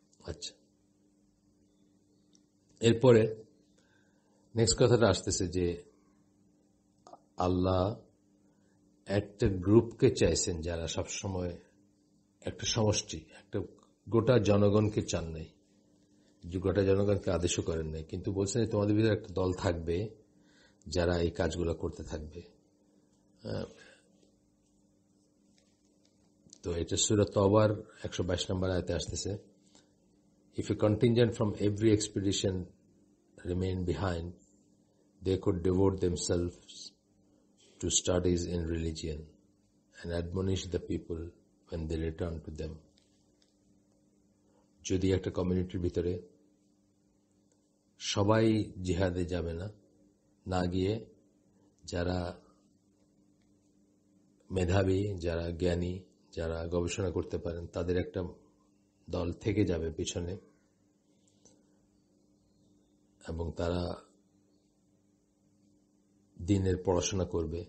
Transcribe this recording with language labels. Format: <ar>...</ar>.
<bn>আচ্ছা, এরপরে নেক্সট কথাটা আসতেছে যে আল্লাহ একটা গ্রুপকে চাইছেন যারা সবসময় একটা সমষ্টি, একটা গোটা জনগণকে চান নাই, গোটা জনগণকে আদেশও করেন নাই, কিন্তু বলছেন তোমাদের ভিতরে একটা দল থাকবে যারা এই কাজগুলো করতে থাকবে। তো এটা সূরা তওবার 122 নম্বর আয়াতে আসতেছে,</bn> <en>if a contingent from every expedition remain behind, they could devote themselves to studies in religion and admonish the people when they return to them.</en> <bn>যদি একটা কমিউনিটির ভিতরে সবাই জিহাদে যাবে না, না গিয়ে যারা মেধাবী, যারা জ্ঞানী, যারা গবেষণা করতে পারেন, তাদের একটা দল থেকে যাবে পিছনে, এবং তারা দিনের পড়াশোনা করবে।</bn>